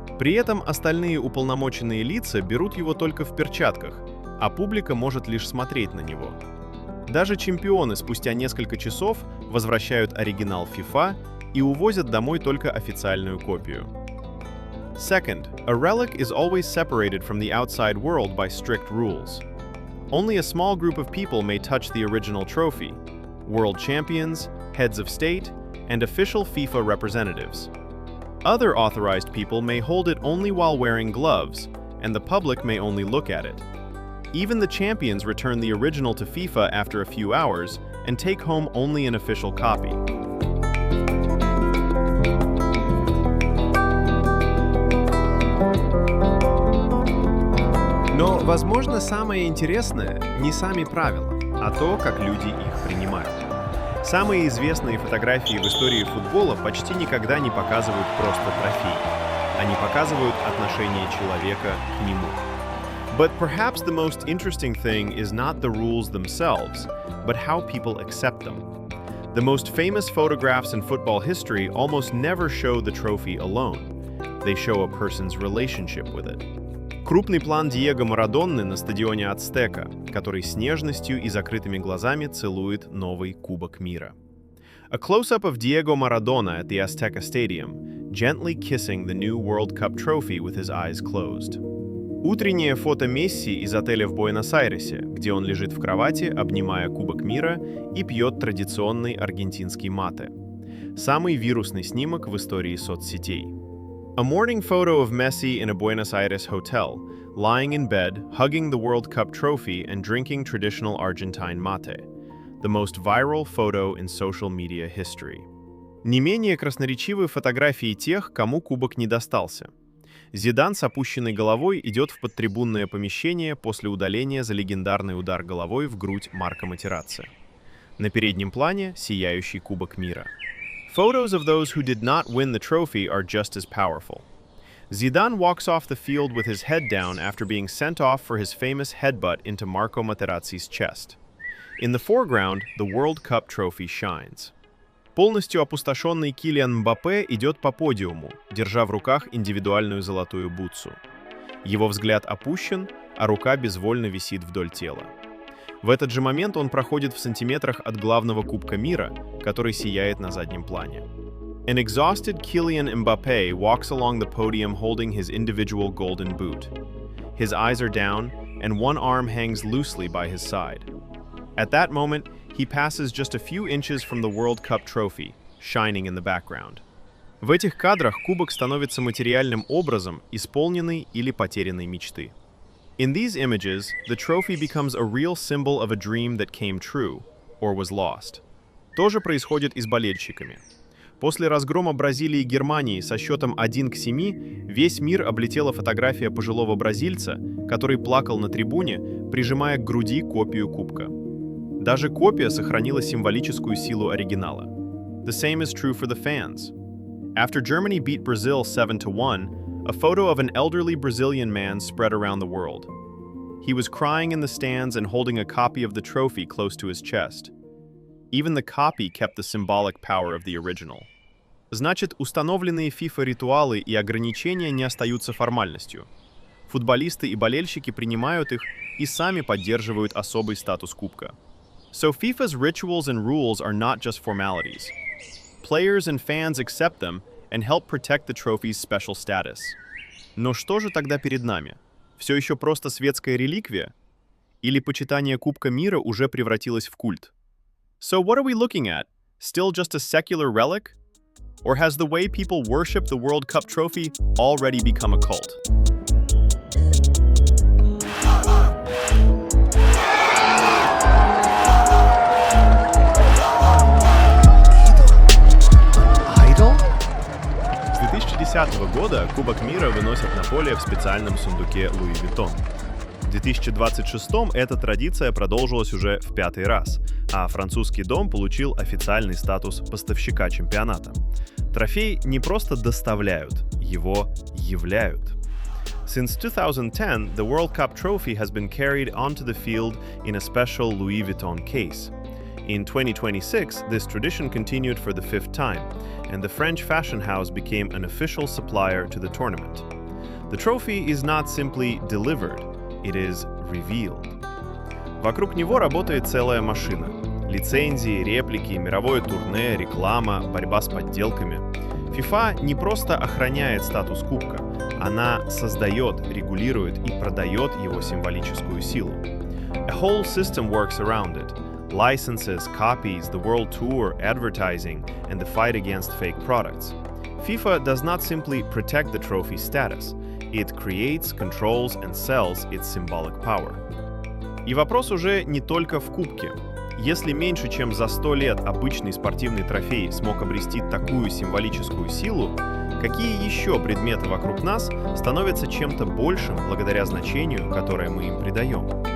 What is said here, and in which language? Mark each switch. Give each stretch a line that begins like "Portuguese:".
Russian: При этом остальные уполномоченные лица берут его только в перчатках, а публика может лишь смотреть на него. Даже чемпионы спустя несколько часов возвращают оригинал FIFA и увозят домой только официальную копию.
English: Second, a relic is always separated from the outside world by strict rules. Only a small group of people may touch the original trophy: world champions, heads of state, and official FIFA representatives. Other authorized people may hold it only while wearing gloves, and the public may only look at it. Even the champions return the original to FIFA after a few hours and take home only an official copy.
Russian: Но, возможно, самое интересное не сами правила, а то, как люди их принимают. Самые известные фотографии в истории футбола почти никогда не показывают просто трофей. Они показывают отношение человека к нему.
English: But perhaps the most interesting thing is not the rules themselves, but how people accept them. The most famous photographs in football history almost never show the trophy alone. They show a person's relationship with it.
Russian: Крупный план Диего Марадонны на стадионе Ацтека, который с нежностью и закрытыми глазами целует новый Кубок мира.
English: A close-up of Diego Maradona at the Azteca Stadium, gently kissing the new World Cup trophy with his eyes closed.
Russian: Утреннее фото Месси из отеля в Буэнос-Айресе, где он лежит в кровати, обнимая Кубок мира и пьет традиционный аргентинский мате. Самый вирусный снимок в истории соцсетей.
English: A morning photo of Messi in a Buenos Aires hotel, lying in bed, hugging the World Cup trophy and drinking traditional Argentine mate. The most viral photo in social media history.
Russian: Не менее красноречивы фотографии тех, кому кубок не достался. Зидан с опущенной головой идет в подтрибунное помещение после удаления за легендарный удар головой в грудь Марко Матерацци. На переднем плане сияющий Кубок мира.
English: Photos of those who did not win the trophy are just as powerful. Zidane walks off the field with his head down after being sent off for his famous headbutt into Marco Materazzi's chest. In the foreground, the World Cup trophy shines.
Russian: Полностью опустошенный Килиан Мбаппе идет по подиуму, держа в руках индивидуальную золотую бутсу. Его взгляд опущен, а рука безвольно висит вдоль тела. В этот же момент он проходит в сантиметрах от главного Кубка мира, который сияет на заднем плане.
English: An exhausted Kylian Mbappé walks along the podium holding his individual golden boot. His eyes are down, and one arm hangs loosely by his side. At that moment, he passes just a few inches from the World Cup trophy, shining in the background.
Russian: В этих кадрах кубок становится материальным образом исполненной или потерянной мечты.
English: In these images, the trophy becomes a real symbol of a dream that came true, or was lost.
Russian: То же происходит и с болельщиками. После разгрома Бразилии и Германии со счетом 1-7 весь мир облетела фотография пожилого бразильца, который плакал на трибуне, прижимая к груди копию кубка. Даже копия сохранила символическую силу оригинала.
English: The same is true for the fans. After Germany beat Brazil 7-1, a photo of an elderly Brazilian man spread around the world. He was crying in the stands and holding a copy of the trophy close to his chest. Even the copy kept the symbolic power of the original.
Russian: Значит, установленные FIFA ритуалы и ограничения не остаются формальностью. Футболисты и болельщики принимают их и сами поддерживают особый статус кубка.
English: So FIFA's rituals and rules are not just formalities. Players and fans accept them and help protect the trophy's special status.
Russian: Но что же тогда перед нами? Все еще просто светская реликвия? Или почитание Кубка мира уже превратилось в культ?
English: So what are we looking at? Still just a secular relic? Or has the way people worship the World Cup trophy already become a cult?
Russian: С 2010 года Кубок мира выносят на поле в специальном сундуке Louis Vuitton. В 2026 эта традиция продолжилась уже в 5-й раз, а французский дом получил официальный статус поставщика чемпионата. Трофей не просто доставляют, его являют.
English: Since 2010, the World Cup trophy has been carried onto the field in a special Louis Vuitton case. In 2026, this tradition continued for the 5th time, and the French fashion house became an official supplier to the tournament. The trophy is not simply delivered, it is revealed.
Russian: Вокруг него работает целая машина. Лицензии, реплики, мировое турне, реклама, борьба с подделками. FIFA не просто охраняет статус кубка, она создает, регулирует и продает его символическую силу.
English: A whole system works around it. Licenses, copies, the world tour, advertising, and the fight against fake products. FIFA does not simply protect the trophy's status. It creates, controls, and sells its symbolic power.
Russian: И вопрос уже не только в кубке. Если меньше чем за 100 лет обычный спортивный трофей смог обрести такую символическую силу, какие еще предметы вокруг нас становятся чем-то большим благодаря значению, которое мы им придаем?